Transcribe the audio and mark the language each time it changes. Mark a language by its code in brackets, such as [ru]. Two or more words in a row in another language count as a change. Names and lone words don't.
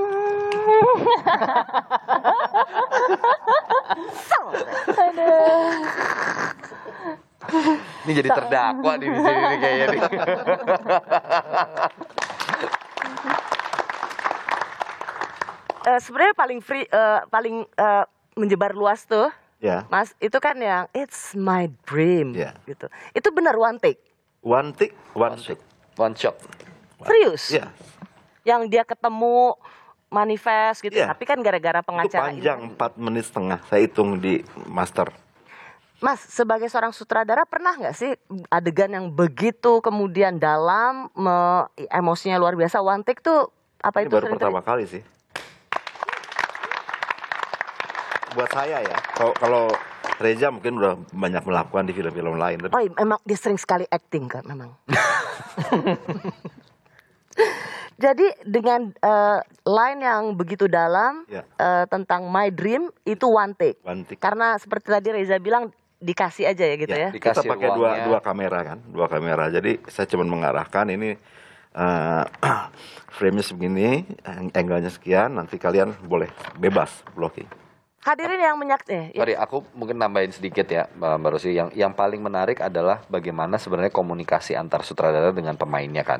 [id] ini jadi terdakwa di sini nih kayaknya nih. Sebenarnya paling menyebar luas tuh, Ya, Mas, itu kan yang [en] it's my dream [id] Ya. gitu. Itu benar [en] one take. one take, one shot. One shot. [id] Serius? Ya, Yang dia ketemu manifest gitu. Iya. Tapi kan gara-gara itu pengacara ini. panjang 4 menit setengah saya hitung di master. Mas, sebagai seorang sutradara pernah nggak sih adegan yang begitu kemudian dalam, emosinya luar biasa, [en] one take [id] tuh apa Ini itu baru sering pertama kali sih. Buat saya ya. Kalau Reza mungkin udah banyak melakukan di film-film lain. Tapi Oh, emang dia sering sekali acting kan memang. Jadi dengan line yang begitu dalam Ya. [en] tentang my dream itu one take. one take. [id] Karena seperti tadi Reza bilang dikasih aja ya gitu ya. Dikasih Kita pakai ruangnya. dua kamera kan, dua kamera. Jadi saya cuma mengarahkan ini frame-nya segini, angle-nya sekian, nanti kalian boleh bebas blocking. Hadirin yang menyaksikan. Sorry, aku mungkin nambahin sedikit ya, Mbak Rosi. Yang paling menarik adalah bagaimana sebenarnya komunikasi antar sutradara dengan pemainnya kan.